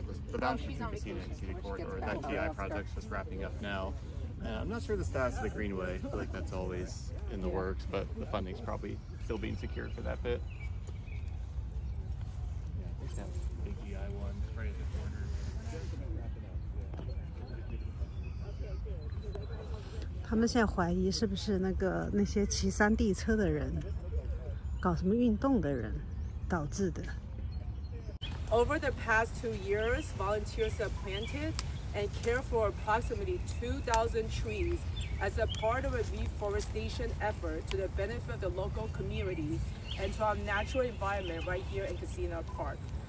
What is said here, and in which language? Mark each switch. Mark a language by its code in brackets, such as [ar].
[en] The boundary between Casino and Casino corridor, that TI project's just wrapping up now. I'm not sure the status of the Greenway. I feel like that's always in the works, but the funding's probably still being secured for that bit. Yeah, I think that's the big TI one right at the corner. [zh] 他们现在怀疑是不是那些骑山地车的人，搞什么运动的人导致的。 [en] Over the past 2 years, volunteers have planted and cared for approximately 2,000 trees as a part of a reforestation effort to the benefit of the local community and to our natural environment right here in Casino Park.